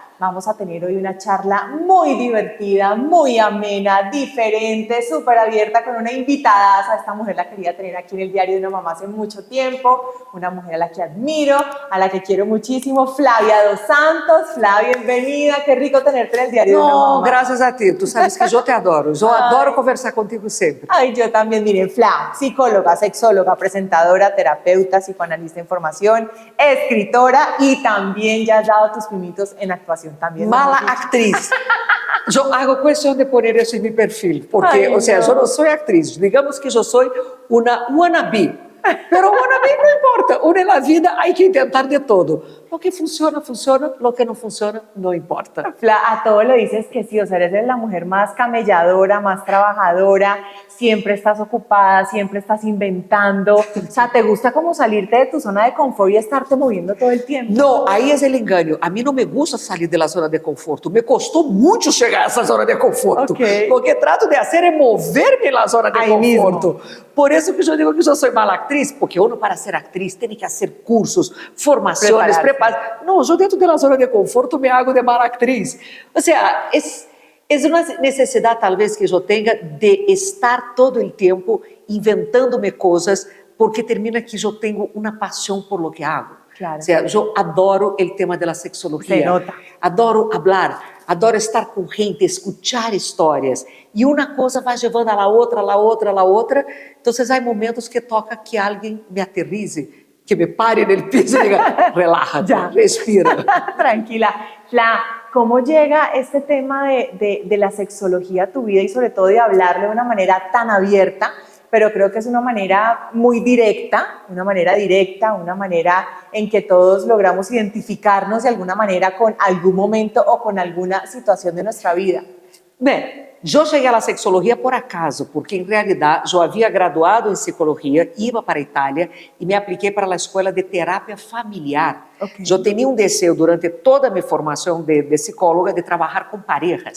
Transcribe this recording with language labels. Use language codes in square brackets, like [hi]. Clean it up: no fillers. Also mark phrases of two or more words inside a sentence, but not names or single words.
[es] Vamos a tener hoy una charla muy divertida, muy amena, diferente, súper abierta, con una invitada. Esta mujer la quería tener aquí en el Diario de una Mamá hace mucho tiempo, una mujer a la que admiro, a la que quiero muchísimo, Flavia Dos Santos. Flavia, bienvenida, qué rico tenerte en el Diario de una Mamá. No, [pt] graças a ti, tu sabes que eu te adoro, eu adoro conversar contigo sempre. [es] Ay, yo también, miren, Fla, psicóloga, sexóloga, presentadora, terapeuta, psicoanalista en formación, escritora y también ya has dado tus pinitos en actuación también. Mala actriz. [pt] Eu hago questão de poner isso em meu perfil, porque, [es] Ay, [pt] ou seja, [es] no. [pt] eu não sou atriz, digamos que eu sou uma wannabe. [es] Pero wannabe [pt] não importa, [es] uno [pt] na vida [es] hay que intentar de todo. Lo que funciona, funciona, lo que no funciona, no importa. Fla, a todo lo dices que sí, o sea, eres la mujer más camelladora, más trabajadora, siempre estás ocupada, siempre estás inventando, o sea, te gusta como salirte de tu zona de confort y estarte moviendo todo el tiempo. [pt] Não, aí é o engano. A mim não me gusta sair da zona de conforto. Me custou muito chegar a essa zona de conforto. Ok. O que trato de fazer é mover-me na zona de Aí conforto. mesmo. Por isso que eu digo que eu sou mala atriz, porque uno para ser atriz tem que fazer cursos, formações, [es] Prepararse. [pt] Não, eu dentro da zona de conforto me hago de mala atriz. Ou seja, é uma necessidade talvez que eu tenha de estar todo o tempo inventando-me coisas, porque termina que eu tenho uma paixão por [es] lo que hago. Claro. O sea, yo adoro el tema de la Se sexología, nota. adoro hablar, adoro estar con gente, escuchar historias, y una cosa va llevando a la otra, a la otra, a la otra. Entonces hay momentos que toca que alguien me aterrize, que me pare en el piso y diga, relájate, Ya. respira. Tranquila. Fla, ¿cómo llega este tema de la sexología a tu vida y sobre todo de hablarle de una manera tan abierta? Pero creo que es una manera muy directa, una manera en que todos logramos identificarnos de alguna manera con algún momento o con alguna situación de nuestra vida. [pt] Bem, eu cheguei à sexologia por acaso, porque em realidade eu havia graduado em psicologia, ia para a Itália e me apliquei para a escola de terapia familiar. Ok. Eu tinha desejo durante toda a minha formação de psicóloga de trabalhar com parejas.